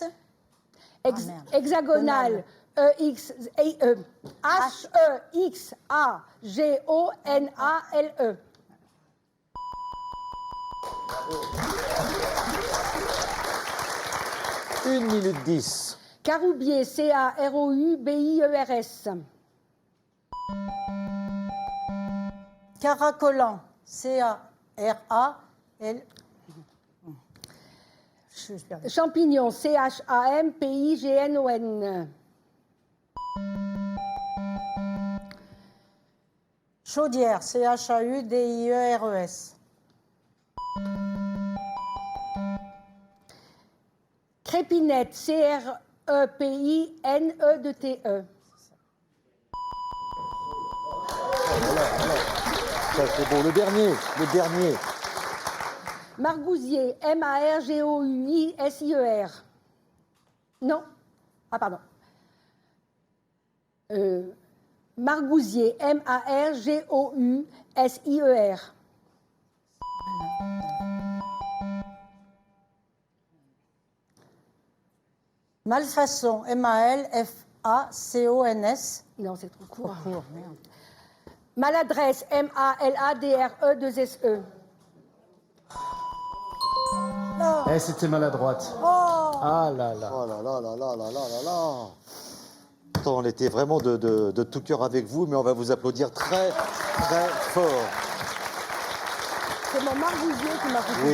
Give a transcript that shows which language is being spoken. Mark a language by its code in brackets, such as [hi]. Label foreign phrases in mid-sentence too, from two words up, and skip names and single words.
[fr] Hexagonal, H-E-X-A-G-O-N-A-L-E. 1 minute 10. Caroubier, C-A-R-O-U-B-I-E-R-S. Caracolant, C-A-R-A-L. Je suis perdue. Champignon, C-H-A-M-P-I-G-N-O-N. Chaudière, C-H-A-U-D-I-E-R-E-S. Crépinette, C-R-E-P-I-N-E-T-E. Ça, c'est beau. Le dernier. Margousier, M-A-R-G-O-U-I-S-I-E-R. Non. Ah, pardon. Margousier, M-A-R-G-O-U-S-I-E-R. Malfaçon, M-A-L-F-A-C-O-N-S. Non, c'est trop court. Court, merde. Maladresse, M-A-L-A-D-R-E-2-S-E. Eh, c'était maladroite. Ah là là. Oh là là là là là là là là. Pourtant, on était vraiment de tout cœur avec vous, mais on va vous applaudir très, très fort. C'est mon Margousier qui m'a foutu